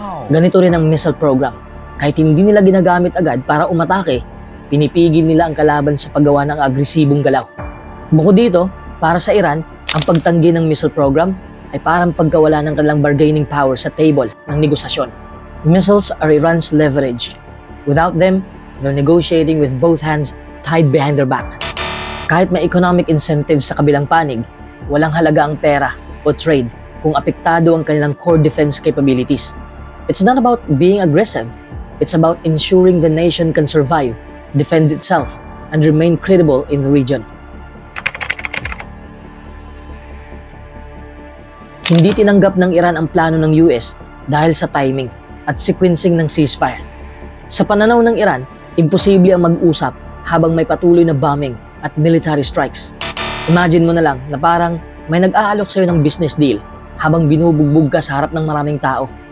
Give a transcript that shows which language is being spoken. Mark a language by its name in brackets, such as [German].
[Filipino] Ganito rin ang missile program. Kahit hindi nila ginagamit agad para umatake, pinipigil nila ang kalaban sa paggawa ng agresibong galaw. Bukod dito, para sa Iran, ang pagtanggi ng missile program ay parang pagkawala ng kanilang bargaining power sa table ng negosasyon. [English] Missiles are Iran's leverage. Without them, they're negotiating with both hands tied behind their back. [Filipino] Kahit may [English] economic incentives [Filipino] sa kabilang panig, walang halaga ang pera o trade kung apektado ang kanilang [English] core defense capabilities. It's not about being aggressive. It's about ensuring the nation can survive, defend itself, and remain credible in the region. [Filipino] Hindi tinanggap ng Iran ang plano ng US dahil sa timing at sequencing ng ceasefire. Sa pananaw ng Iran, imposible ang mag-usap habang may patuloy na bombing at [English] military strikes. [Filipino] Imagine mo na lang na parang may nag-aalok sa'yo ng [English] business deal [Filipino] habang binubugbog ka sa harap ng maraming tao.